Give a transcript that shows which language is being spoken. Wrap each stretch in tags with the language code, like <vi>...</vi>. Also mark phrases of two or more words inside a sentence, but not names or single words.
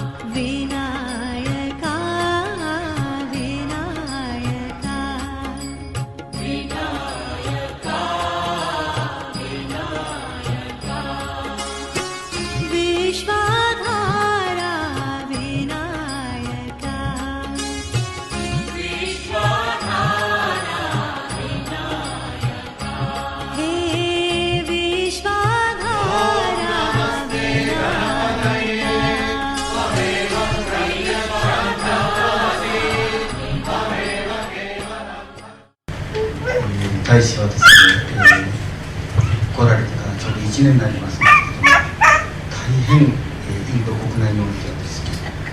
<sa>विनायका विनायका विनायका विनायका विश्वाधारा विनायका विश्वाधारा विनायका हे विश्वाधारा</sa> <ja>大使はですね、来られてからちょうど1年になりますけれども、大変、インド国内においてはですね、</ja>